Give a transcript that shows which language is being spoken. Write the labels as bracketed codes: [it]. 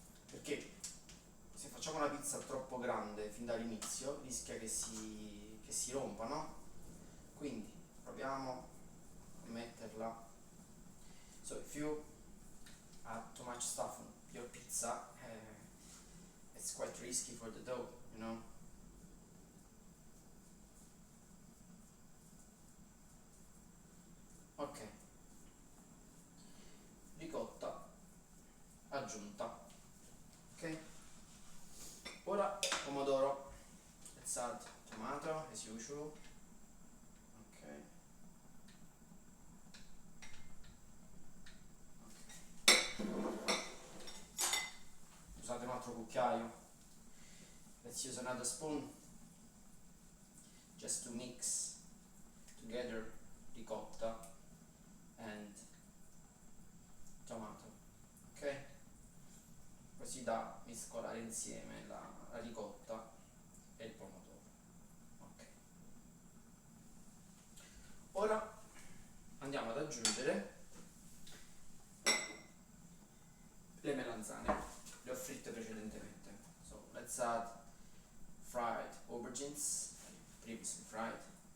[it] Perché se facciamo una pizza troppo grande fin dall'inizio rischia che si rompa, no? Quindi proviamo a metterla. [en] So if you add too much stuff on your pizza, it's quite risky for the dough, you know? [it] Ok, ricotta aggiunta. [en] Ok, [it] ora pomodoro. [en] Let's add tomato as usual. [it] Ok, usate un altro cucchiaio. [en] Let's use another spoon just to mix together ricotta and tomato. [it] Ok, così da mescolare insieme la ricotta e il pomodoro. Ok, ora andiamo ad aggiungere le melanzane, le ho fritte precedentemente. [en] So let's add fried aubergines, previously fried.